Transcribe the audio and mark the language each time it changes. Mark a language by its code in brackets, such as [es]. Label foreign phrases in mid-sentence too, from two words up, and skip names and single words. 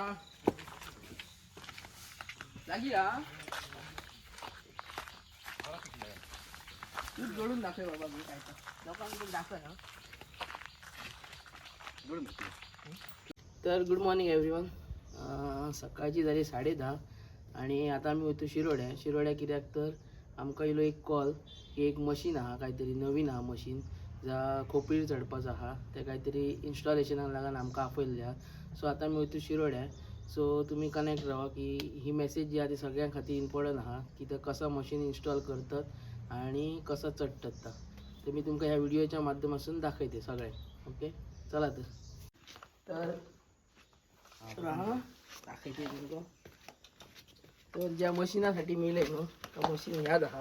[mr] लागी हा तू जोडून दाखव बाबा मी काय लोकांना दाखव ना. [en] तर good morning everyone. [kok] सकाळची झाली 10:30 आणि आता आम्ही वयतो शिरोड्या कित्याक तर आमकां येयलो एक कॉल की एक मशीन आहा काहीतरी नवीन आहा मशीन जा खोपीर चडपाचो आहा ते काहीतरी इन्स्टॉलेशनाक लागून आमकां आपयल्या. सो आता आमी वयतो शिरोड्या. [mr] सो तुम्ही कनेक्ट राहा की ही मेसेज जी आहे ती सगळ्यां खातीर इम्पॉर्टंट आहा की ते कसं मशीन इन्स्टॉल करतात आणि कसं चडटात ते मी तुमकां ह्या व्हिडिओच्या माध्यमातून दाखवते सगळें. ओके चला तर दाखवते तुमकां. तर ज्या मशिनासाठी मिळेल न्हू तो मशीन ह्याच आहा.